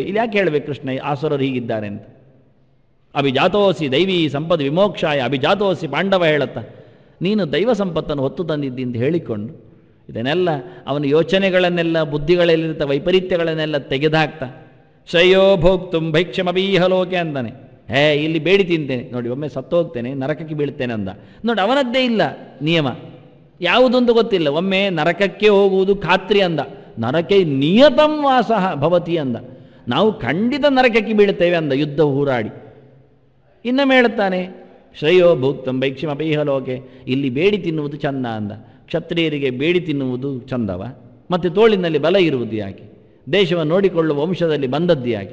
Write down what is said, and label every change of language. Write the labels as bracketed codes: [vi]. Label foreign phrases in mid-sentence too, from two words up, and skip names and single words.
[kn] ಇಲ್ಲಿ ಯಾಕೆ ಹೇಳಬೇಕು ಕೃಷ್ಣ ಆಸುರರು ಹೀಗಿದ್ದಾರೆ ಅಂತ. [sa] ಅಭಿಜಾತೋಸಿ ದೈವಿ ಸಂಪದ್ ವಿಮೋಕ್ಷಾಯ ಅಭಿಜಾತೋಸಿ ಪಾಂಡವ [kn] ಹೇಳುತ್ತಾ, ನೀನು ದೈವ ಸಂಪತ್ತನ್ನು ಹೊತ್ತು ತಂದಿದ್ದಿ ಅಂತ ಹೇಳಿಕೊಂಡು ಇದನ್ನೆಲ್ಲ ಅವನ ಯೋಚನೆಗಳನ್ನೆಲ್ಲ, ಬುದ್ಧಿಗಳಲ್ಲಿರ್ತ ವೈಪರೀತ್ಯಗಳನ್ನೆಲ್ಲ ತೆಗೆದುಹಾಕ್ತಾ [sa] ಶ್ರೇಯೋ ಭೋಕ್ತುಂ ಭೈಕ್ಷಮಬೀಹಲೋಕೆ [kn] ಅಂತಾನೆ. ಇಲ್ಲಿ ಬೇಡಿ ತಿಂತೇನೆ ನೋಡಿ, ಒಮ್ಮೆ ಸತ್ತು ಹೋಗ್ತೇನೆ, ನರಕಕ್ಕೆ ಬೀಳ್ತೇನೆ ಅಂದ ನೋಡಿ. ಅವನದ್ದೇ ಇಲ್ಲ ನಿಯಮ, ಯಾವುದೊಂದು ಗೊತ್ತಿಲ್ಲ. ಒಮ್ಮೆ ನರಕಕ್ಕೆ ಹೋಗುವುದು ಖಾತ್ರಿ ಅಂದ, [sa] ನರಕೆ ನಿಯತಂ ವಾಸಃ ಭವತಿ ಅಂದ. [kn] ನಾವು ಖಂಡಿತ ನರಕಕ್ಕೆ ಬೀಳ್ತೇವೆ ಅಂದ, ಯುದ್ಧ ಹೂರಾಡಿ. ಇನ್ನೊಮ್ಮೆ ಹೇಳುತ್ತಾನೆ, [sa] ಶ್ರೇಯೋ ಭೋಕ್ತಂ ಭೈಕ್ಷಮಬೀಹಲೋಕೆ, [kn] ಇಲ್ಲಿ ಬೇಡಿ ತಿನ್ನುವುದು ಚಂದ ಅಂದ. ಕ್ಷತ್ರಿಯರಿಗೆ ಬೇಡಿ ತಿನ್ನುವುದು ಚಂದವ? ಮತ್ತು ತೋಳಿನಲ್ಲಿ ಬಲ ಇರುವುದು ಯಾಕೆ? ದೇಶವನ್ನು ನೋಡಿಕೊಳ್ಳುವ ವಂಶದಲ್ಲಿ ಬಂದದ್ದು ಯಾಕೆ?